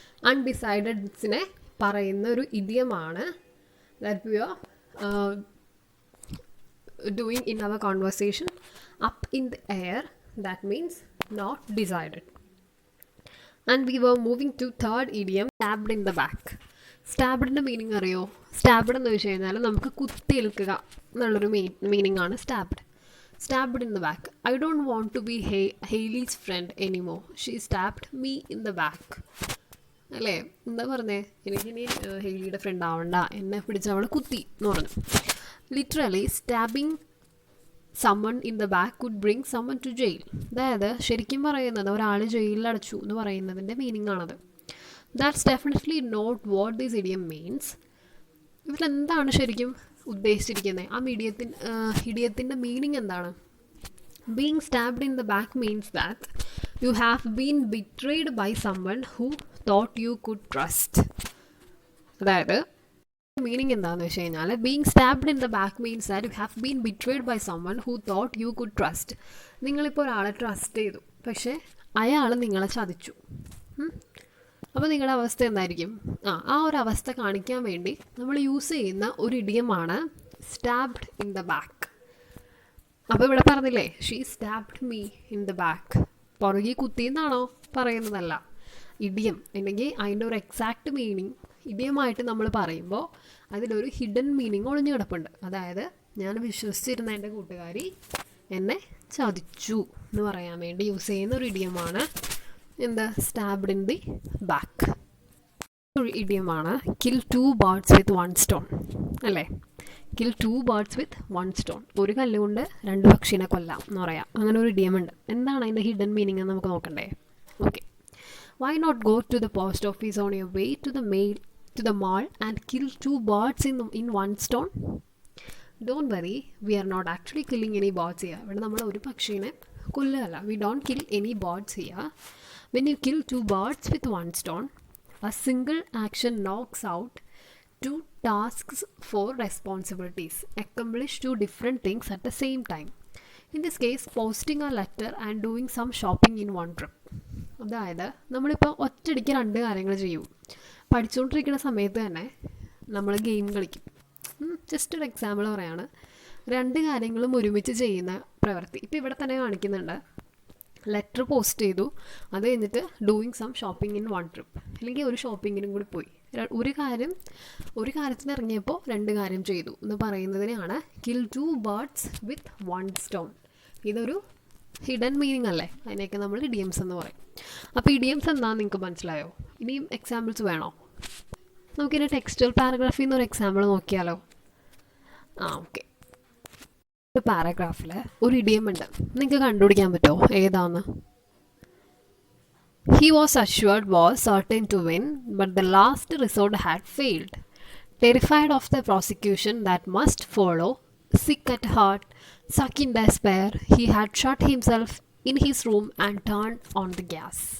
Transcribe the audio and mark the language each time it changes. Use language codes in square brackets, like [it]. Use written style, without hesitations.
[en] Undecidedനെ [ml] പറയുന്ന ഒരു ഇഡിയമാണ് [en] that we are doing in our conversation. Up in the air, that means not decided. And we were moving to third idiom, stabbed in the back. [ml] സ്റ്റാബ്ഡിൻ്റെ meaning അറിയോ? Stabbed എന്ന് വെച്ച് കഴിഞ്ഞാൽ നമുക്ക് കുത്തിയേൽക്കുക എന്നുള്ളൊരു meaning ആണ് stabbed. Stabbed in the back. [en] I don't want to be Hailey's friend anymore, she stabbed me in the back. [ml] അല്ലേ? എന്താ പറഞ്ഞേ? എനിക്കിനി ഹെയ്ലിയുടെ ഫ്രണ്ട് ആവണ്ട, എന്നെ പിടിച്ച് അവൾ കുത്തി എന്ന് പറഞ്ഞു. [en] Literally stabbing someone in the back could bring someone to jail. [ml] അതായത് ശരിക്കും പറയുന്നത് ഒരാൾ ജയിലിൽ അടച്ചു എന്ന് പറയുന്നതിൻ്റെ മീനിങ് ആണത്. [en] That's definitely not what this idiom means. [ml] ഇതിലെന്താണ് ശരിക്കും ഉദ്ദേശിച്ചിരിക്കുന്നത്? ആ ഇഡിയത്തിൻ്റെ മീനിങ് എന്താണ്? [en] Being stabbed in the back means that you have been betrayed by someone who thought you could trust. [ml] അതായത് മീനിങ് എന്താണെന്ന് വെച്ച് കഴിഞ്ഞാൽ [en] Being stabbed in the back means that you have been betrayed by someone who thought you could trust. [ml] നിങ്ങളിപ്പോൾ ഒരാളെ trust ചെയ്തു, പക്ഷേ അയാൾ നിങ്ങളെ ചതിച്ചു. അപ്പോൾ നിങ്ങളുടെ അവസ്ഥ എന്തായിരിക്കും? ആ ഒരു അവസ്ഥ കാണിക്കാൻ വേണ്ടി നമ്മൾ യൂസ് ചെയ്യുന്ന ഒരു ഇഡിയമാണ് സ്റ്റാബ്ഡ് ഇൻ ദ ബാക്ക്. അപ്പോൾ ഇവിടെ പറഞ്ഞില്ലേ, [en] She stabbed me in the back. [ml] പുറകെ കുത്തിയെന്നാണോ പറയുന്നതല്ല. ഇഡിയം അല്ലെങ്കിൽ അതിൻ്റെ ഒരു എക്സാക്റ്റ് മീനിങ് ഇഡിയമായിട്ട് നമ്മൾ പറയുമ്പോൾ അതിലൊരു ഹിഡൻ മീനിങ് ഒളിഞ്ഞു കിടപ്പുണ്ട്. അതായത് ഞാൻ വിശ്വസിച്ചിരുന്ന എൻ്റെ കൂട്ടുകാരി എന്നെ ചതിച്ചു എന്ന് പറയാൻ വേണ്ടി യൂസ് ചെയ്യുന്ന ഒരു ഇഡിയമാണ് എന്താ? Stabbed in the back. ഒരു ഇഡിയമാണ് കിൽ 2 birds with 1 stone. അല്ലേ? [en] Kill 2 birds with 1 stone. [ml] ഒരു കല്ലുകൊണ്ട് 2 പക്ഷിനെ കൊല്ലാം എന്ന് പറയാം. അങ്ങനെ ഒരു ഇഡിയമുണ്ട്. എന്താണ് അതിൻ്റെ ഹിഡൻ മീനിങ് എന്ന് നമുക്ക് നോക്കണ്ടേ? Okay. [en] Why not go to the post office on your way to the mall and kill 2 birds in 1 stone? Don't worry, we are not actually killing any birds here. ഇവിടെ നമ്മൾ ഒരു പക്ഷീനെ കൊല്ലുകയല്ല. We don't kill any birds here. When you kill 2 birds with 1 stone, a single action knocks out 2 tasks, 4 responsibilities. Accomplish 2 different things at the same time. In this case, posting a letter and doing some shopping in 1 trip. [ml] അതായത് നമ്മളിപ്പോൾ ഒറ്റയടിക്ക് 2 കാര്യങ്ങൾ ചെയ്യും. പഠിച്ചുകൊണ്ടിരിക്കുന്ന സമയത്ത് തന്നെ നമ്മൾ game കളിക്കും. ജസ്റ്റ് ഒരു എക്സാമ്പിൾ പറയാണ്. 2 കാര്യങ്ങളും ഒരുമിച്ച് ചെയ്യുന്ന പ്രവൃത്തി. ഇപ്പോൾ ഇവിടെ തന്നെ കാണിക്കുന്നുണ്ട്. ലെറ്റർ പോസ്റ്റ് ചെയ്തു, അത് കഴിഞ്ഞിട്ട് [en] Doing some shopping in 1 trip. [ml] അല്ലെങ്കിൽ ഒരു ഷോപ്പിങ്ങിനും കൂടി പോയി. ഒരു കാര്യത്തിന് ഇറങ്ങിയപ്പോൾ 2 കാര്യം ചെയ്തു എന്ന് പറയുന്നതിനെയാണ് കിൽ 2 birds with 1 stone. ഇതൊരു ഹിഡൻ മീനിങ് അല്ലേ? അതിനെയൊക്കെ നമ്മൾ ഇഡിയംസ് എന്ന് പറയും. അപ്പോൾ ഇഡിയംസ് എന്താണെന്ന് നിങ്ങൾക്ക് മനസ്സിലായോ? ഇനിയും എക്സാമ്പിൾസ് വേണോ? നമുക്കിനി ടെക്സ്റ്റൽ പാരഗ്രാഫിൽ നിന്ന് ഒരു എക്സാമ്പിൾ നോക്കിയാലോ? ഓക്കെ. ഒരു പാരഗ്രാഫിൽ ഒരു ഇഡിയം ഉണ്ട്. നിങ്ങൾക്ക് കണ്ടുപിടിക്കാൻ പറ്റുമോ ഏതാന്ന്? [en] He was assured was certain to win, but the last resort had failed. Terrified of the prosecution that must follow, sick at heart, stuck in despair, he had shut himself in his room and turned on the gas.